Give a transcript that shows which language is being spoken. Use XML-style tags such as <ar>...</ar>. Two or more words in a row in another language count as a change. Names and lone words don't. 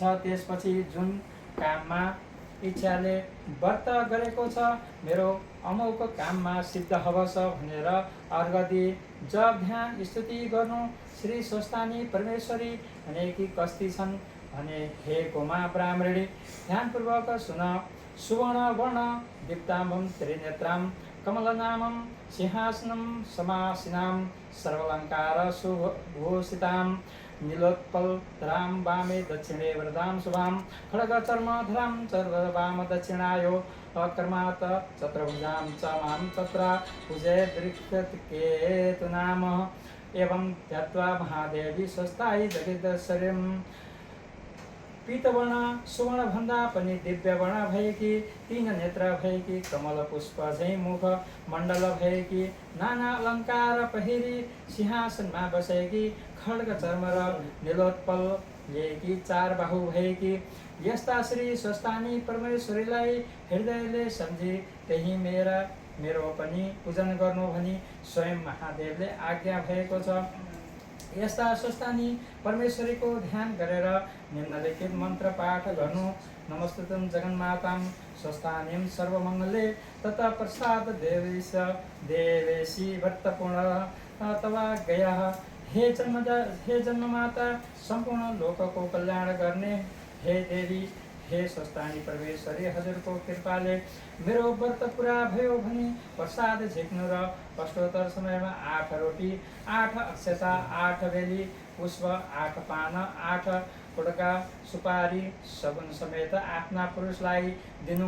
<ne>त्यसपछि जुन काममा इच्छाले व्रत गरेको छ मेरो अमोक काममा सिद्ध होस् भनेर अर्घ दिए। जप ध्यान स्तुति गर्नु। श्री स्वस्थानी परमेश्वरी भनेकी कस्ती छन् भने हे गोमा ब्राह्मणी ध्यानपूर्वक सुन।</ne> <sa>सुवर्ण वर्ण दीप्ताम्बं त्रिनेत्रां कमलनामं सिंहासनं समासीनां सर्वालङ्कार सुभूषितां नीलोत्पलधरां वामे दक्षिणे वरदां शुभां खड्गचर्मधरां चर्ववाम दक्षिणायो अकर्मात् चतुर्भुजां च मां तत्र पूजयेद् नाम। एवं ध्यात्वा महादेवी स्वस्थायी जगदीश्वरीं पीतवर्ण</sa> <ne>सुवर्ण भन्दा पनि दिव्य वर्ण भएकी 3 नेत्र भएकी कमल पुष्प झैं मुख मण्डल भएकी नाना अलङ्कार पहिरी सिंहासनमा बसेकी खड्ग चर्म र नीलोत्पल लिएकी 4 बाहु भएकी यस्ता श्री स्वस्थानी परमेश्वरीलाई हृदयले सम्झी त्यही मेरो पनि पूजन गर्नु भनी स्वयं महादेवले आज्ञा भएको छ। यस्ता स्वस्थानी परमेश्वरीको ध्यान गरेर निम्नलिखित मन्त्र पाठ गर्नु।</ne> <sa>नमस्तुतं जगन्मातां स्वस्थानीं सर्वमङ्गले तथा प्रसाद देवेशी भक्तपूर्ण तवा गयः।</sa> <ne>हे जन्ममाता सम्पूर्ण लोकको कल्याण गर्ने हे देवी हे स्वस्थानी परमेश्वरी हजुरको कृपाले मेरो व्रत पुरा भयो भने प्रसाद झिक्नु र अष्टोत्तर समयमा 8 रोटी 8 अक्षता 8 बेली पुष्प 8 पान 8 पुड्का सुपारी सगुन समेत आफ्ना पुरुषलाई दिनु।</ne>